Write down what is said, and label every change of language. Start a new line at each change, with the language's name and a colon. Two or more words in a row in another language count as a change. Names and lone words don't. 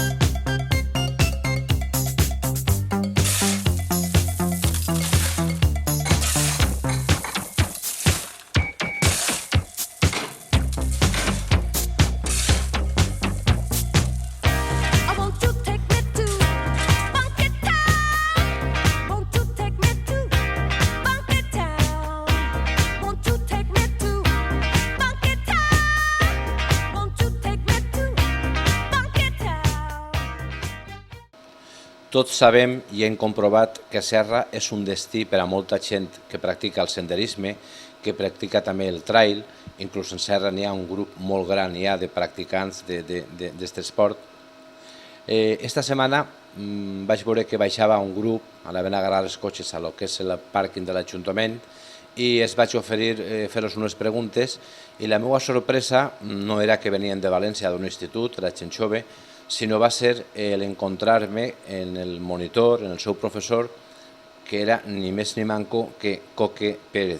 English: I want you to take me to Funky Town. Won't you take me to Funky Town? Won't you take me to Funky Town? Won't you take me to Funky Town?
Catalan: Tots sabem i hem comprovat que Serra és un destí per a molta gent que practica el senderisme, que practica també el trail. Inclús en Serra n'hi ha un grup molt gran ja de practicants d'aquest esport. Esta setmana vaig veure que baixava un grup, anaven a agarrar els cotxes a lo que és el pàrquing de l'Ajuntament i es vaig oferir fer-los unes preguntes i la meva sorpresa no era que venien de València d'un institut, era gent jove, sinó va ser l'encontrar-me en el monitor, en el seu professor, que era ni més ni manco que Coque Pérez.